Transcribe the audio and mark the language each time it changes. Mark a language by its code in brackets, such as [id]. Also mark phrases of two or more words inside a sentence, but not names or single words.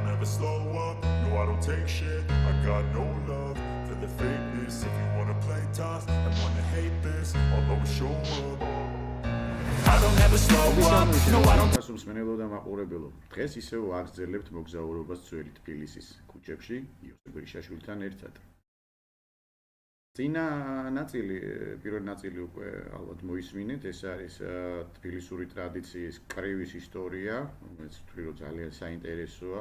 [en] never slow up, no I don't take shit. I got no love for the fakeness. If you wanna play tough and wanna hate this, I'll always show up. I don't ever slow up, no I don't. [ka] ასუმს მენელო და მაყურებელო. დღეს ისევ აღძლებთ მოგზაურობას ძველი თბილისის ქუჩებში იოსებ გრიშაშვილთან ერთად. წინა ნაწილი, პირველი ნაწილი უკვე ალბათ მოისმინეთ, ეს არის თბილისური ტრადიციის კრივის ისტორია, რომელიც ვთვლი რომ ძალიან საინტერესოა.